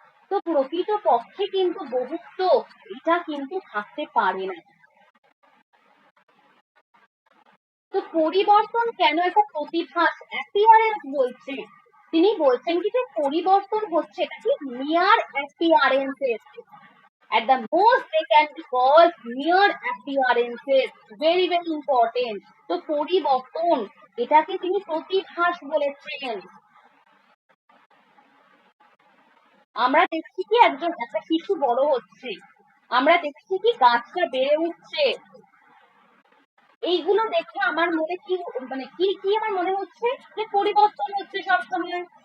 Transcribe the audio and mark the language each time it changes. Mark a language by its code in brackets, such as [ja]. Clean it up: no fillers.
[bn] তো প্রকৃত পক্ষে কিন্তু বহুত্ব, এটা কিন্তু থাকতে পারে না। তো পরিবর্তন কেন একটা প্রতিভাস, অ্যাপিয়ারেন্স বলছে, তিনি বলছেন কি, যে পরিবর্তন হচ্ছে এটা কি, মিয়ার appearances. [en] At the most they can be called mere appearances. Very very important. [bn] তো পরিবর্তন, এটাকে তিনি প্রতিভাস বলেছেন। আমরা দেখছি কি, একটা শিশু বড় হচ্ছে, আমরা দেখছি কি গাছটা বেড়ে উঠছে, এইগুলো দেখে আমার মনে কি, মানে কি কি আমার মনে হচ্ছে, যে পরিবর্তন হচ্ছে সব সময়।